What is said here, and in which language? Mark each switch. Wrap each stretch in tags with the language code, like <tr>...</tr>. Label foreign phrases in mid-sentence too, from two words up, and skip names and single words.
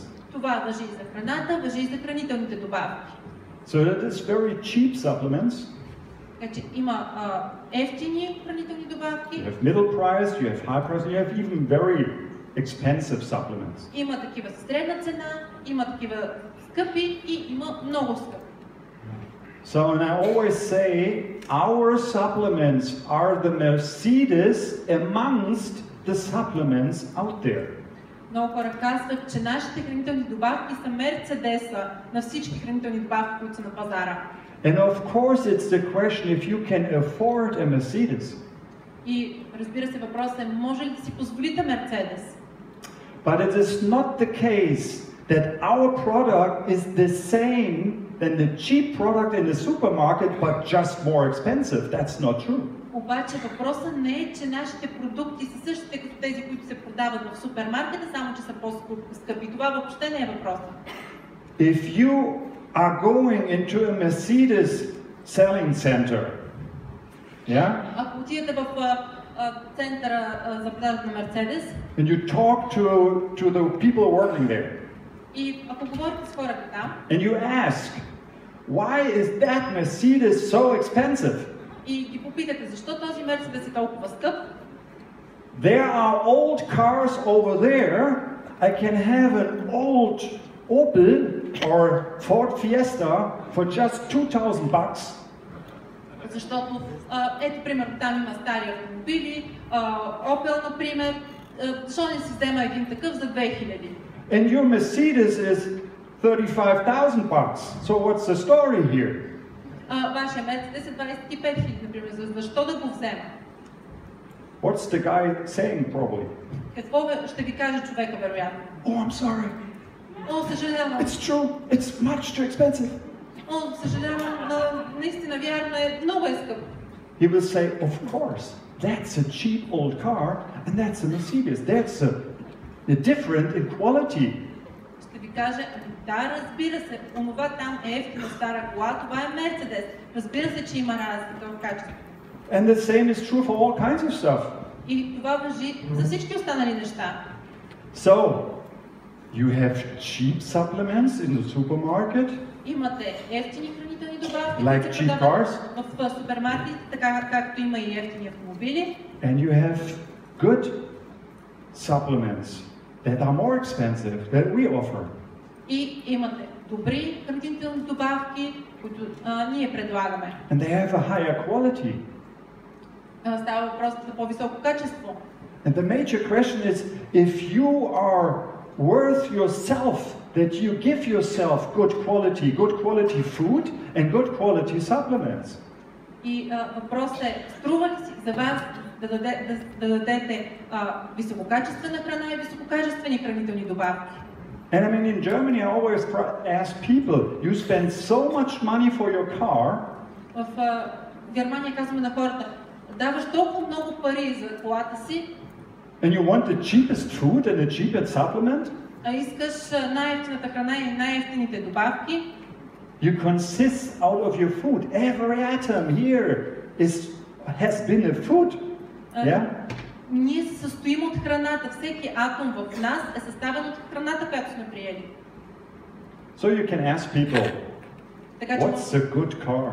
<bg>Това важи и за храната, важи и за хранителните добавки.</bg> <en>So that is very cheap supplements.</en> <bg>Така че има евтини хранителни добавки.</bg> <en>You have middle price, you have high price, and you have even very expensive supplements.</en> <bg>Има такива с средна цена, има такива скъпи и има много скъпи.</bg> <en>So, and I always say, our supplements are the Mercedes amongst the supplements out there.</en> <bg>Много хора казват, че нашите хранителни добавки са Мерцедеса на всички хранителни добавки, които са на пазара.</bg> <en>And of course it's the question if you can afford a Mercedes.</en> <bg>И разбира се, въпросът е, може ли да си позволите Мерцедес?</bg> <en>But it is not the case that our product is the same than the cheap product in the supermarket, but just more expensive. That's not true.</en> <bg>Обаче въпросът не е, че нашите продукти са същите като тези, които се продават в супермаркета, само че са по-скъпи. Това въобще не е въпросът.</bg> <en>If you are going into a Mercedes selling center, yeah?</en> <bg>Ако отидете в центъра за продажа на Мерцедес,</bg> <en>and you talk to the people working there,</en> <bg>и ако говорите с хората там,</bg> <en>and you ask, why is that Mercedes so expensive?</en> <bg>И ги попитате, защо този Мерцедес е толкова скъп?</bg> <en>There are old cars over there. I can have an old Opel or Ford Fiesta for just $2,000.</en> <bg>Защото, ето, примерно, там има стари автомобили, Opel, например, защо не си взема един такъв за 2000?</bg> <en>And your Mercedes is $35,000. So what's the story here?</en> <bg>Вашия Мерцедес е 25 000, например. Защо да го взема?</bg> <en>What's the guy saying probably?</en> <bg>Какво ще ви каже човека, вероятно?</bg> <en>Oh, I'm sorry.</en> <bg>О, съжалявам.</bg> <en>It's true. It's much too expensive.</en> <bg>О, съжалявам, наистина вярно е, много е скъп.</bg> <en>He will say, of course, that's a cheap old car, and that's a Mercedes. That's a different in quality.</en> <bg>Ще ви каже, да, разбира се, онова там е ефтина стара кола, това е Мерцедес. Разбира се, че има разлика в качеството.</bg> <en>And the same is true for all kinds of stuff.</en> <bg>И това важи за всички останали неща.</bg> <en>So, you have cheap supplements in the supermarket.</en> <bg>Имате ефтини хранителни добавки,</bg> <en>Like</en> <bg>които се</bg> <en>cheap</en> <bg>продават</bg> <en>cars.</en> <bg>в супермаркетите, така както има и ефтини автомобили.</bg> <en>And you have good supplements that are more expensive that we offer.</en> <bg>И имате добри хранителни добавки, които ние предлагаме.</bg> <en>And they have a higher quality.</en> <bg>Става въпрос за по-високо качество.</bg> <en>And the major question is, if you are worth yourself, that you give yourself good quality food and good quality supplements.</en> <bg>И въпросът е, струва ли си за вас да дадете висококачествена храна и висококачествени хранителни добавки?</bg> <en>And I mean, in Germany, I always ask people, you spend so much money for your car.</en> <bg>В Германия казваме на хората, даваш толкова много пари за колата си.</bg> <en>And you want the cheapest food and the cheapest supplement?</en> <bg>А искаш най-евтината храна и най-евтините добавки.</bg> <en>You consist out of your food. Every atom here has been a food. Yeah?</en> <bg>Ние се състоим от храната. Всеки атом в нас е съставен от храната, която сме приели.</bg> <en>So you can ask people, what's a good car?</en>